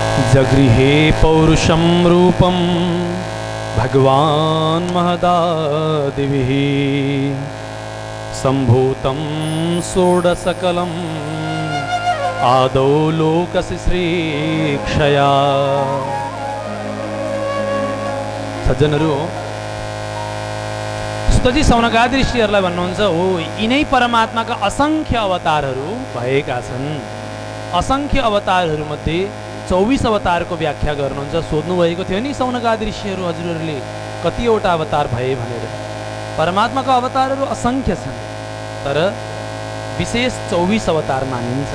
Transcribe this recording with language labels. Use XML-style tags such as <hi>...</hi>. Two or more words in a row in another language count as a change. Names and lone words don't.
<sa>जगृहे पौरुषं रूपं भगवान् महदादिभिः सम्भूतं षोडशकलम् आदौ लोकशिश्रीक्षया।</sa> <ne>सज्जनहरू, सुतजी सौनकादि ऋषिहरूलाई भन्नुहुन्छ हो यिनै परमात्माका असंख्य अवतारहरू भएका छन्। असंख्य अवतारहरूमध्ये 24 अवतारको व्याख्या गर्नुहुन्छ। सोध्नु भएको थियो नि सौनकादि ऋषिहरू हजुरहरूले कतिवटा अवतार भए भनेर। परमात्माका अवतारहरू असंख्य छन्, तर विशेष 24 अवतार मानिन्छ।</ne>